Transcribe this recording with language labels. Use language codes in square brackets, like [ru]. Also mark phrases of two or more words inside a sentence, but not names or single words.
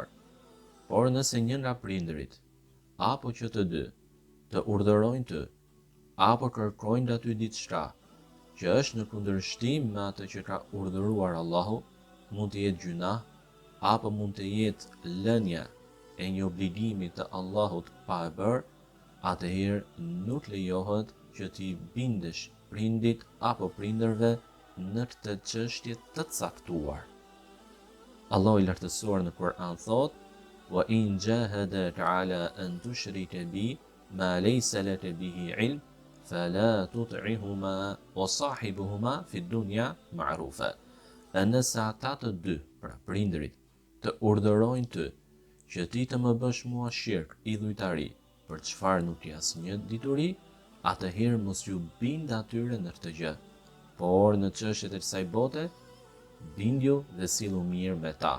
[sq] Por nëse një nga prindërit apo që të dy të urdhërojnë ty, apo kërkojnë nga ty diçka që është në kundërshtim me atë që ka urdhëruar Allahu, mund të jetë gjunah, apo mund të jetë lënia e një obligimi të Allahut pa e bërë, atëherë nuk lejohet që t'i bindesh prindit apo prindërve në këtë çështje të caktuar. Allahu i lartësuar në Kur'an thot: [ar] "وإن جاهداك على أن تشرك بي ما ليس لك به علم فلا تطعهما وصاحبهما في الدنيا معروفا." [sq] E nëse ata të dy, pra prindërit, të urdhërojnë ty që ti të më bësh mua shirk, idhujtari, për çfarë nuk ke asnjë dituri, atëherë mos ju bind atyre në këtë gjë, por në çështjet e kësaj bote, bindju dhe sillu mirë me ta.